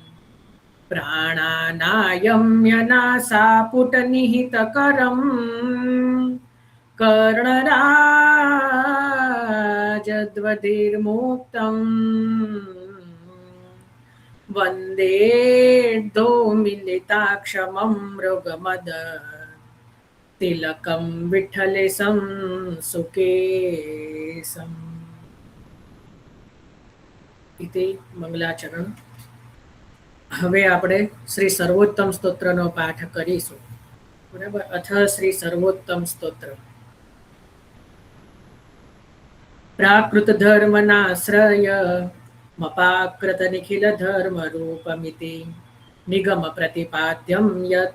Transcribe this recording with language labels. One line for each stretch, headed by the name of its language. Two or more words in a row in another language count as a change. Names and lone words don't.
Sanskrit: प्राणानायम्यनासापुटनिहितकरम् कर्णराजद्वदिर्मुक्तम् वन्देर्धोमिलिताक्षमं मृगमद तिलकं विठ्ठलेशं सुकेशम् इति मंगलाचरण।
Gujarati: હવે આપણે શ્રી સર્વોત્તમ સ્તોત્રનો પાઠ કરીશું. બરાબર.
Sanskrit: અથ શ્રી સર્વોત્તમ સ્તોત્ર. પ્રાકૃત ધર્મનાશ્રય મપાકૃત નિખિલ ધર્મ રૂપમિતિ નિગમ પ્રતિપાદ્યમ યત